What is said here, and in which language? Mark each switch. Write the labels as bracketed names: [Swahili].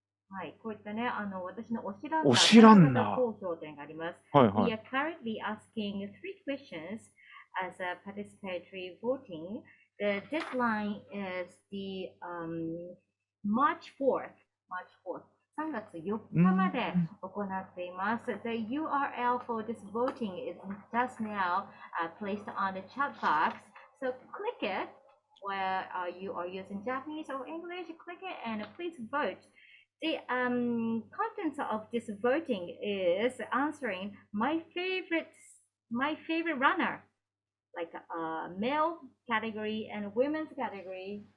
[Japanese] はい、こういったね、私の推しランナー投票点があります。はいはい。 [English] We are currently asking 3 questions as a participatory voting. The deadline is the March 4th. [Japanese] 3月4日まで行っています。 [English] The URL for this voting is just now placed on the chat box. So click it where you are using Japanese or English. Click it and please vote. The contents of this voting is answering my favorite runner, like male category and women's category.